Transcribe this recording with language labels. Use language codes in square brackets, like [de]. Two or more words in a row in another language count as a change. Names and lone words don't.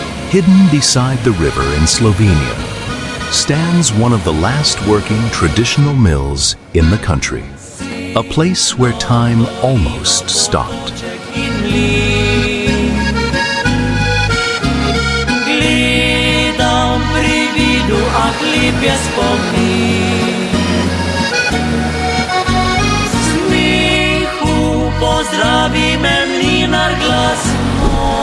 [en] Hidden beside the river in Slovenia stands one of the last working traditional mills in the country. A place where time almost stopped. [sl] Gledam pri vidu, ah, lep je spomin. Smehu pozdravi me mlinar glasno.